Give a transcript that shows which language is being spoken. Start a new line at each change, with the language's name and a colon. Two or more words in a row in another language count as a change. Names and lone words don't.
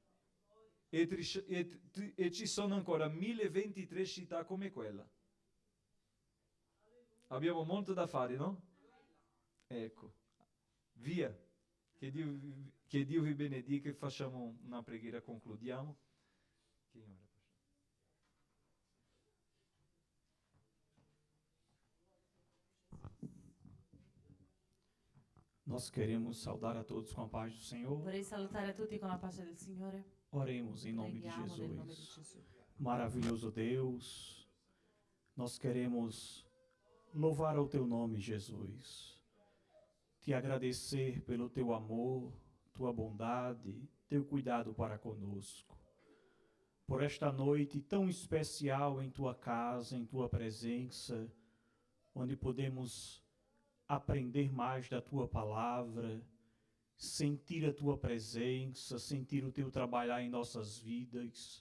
Italian: E ci sono ancora 1023 città come quella. Abbiamo molto da fare, no? Ecco, via, che Dio vi benedica e facciamo una preghiera, concludiamo.
Portuguese: Nós queremos saudar a todos com a paz do Senhor.
Italian: Vorrei salutare tutti con la pace del Signore.
Portuguese: Oremos em nome de
Italian: Preghiamo nel nome di
Portuguese: Jesus.
Italian: Gesù.
Portuguese: Maravilhoso Deus, nós queremos louvar o teu nome, Jesus. Te agradecer pelo teu amor, tua bondade, teu cuidado para conosco. Por esta noite tão especial em tua casa, em tua presença, onde podemos aprender mais da tua palavra, sentir a tua presença, sentir o teu trabalhar em nossas vidas.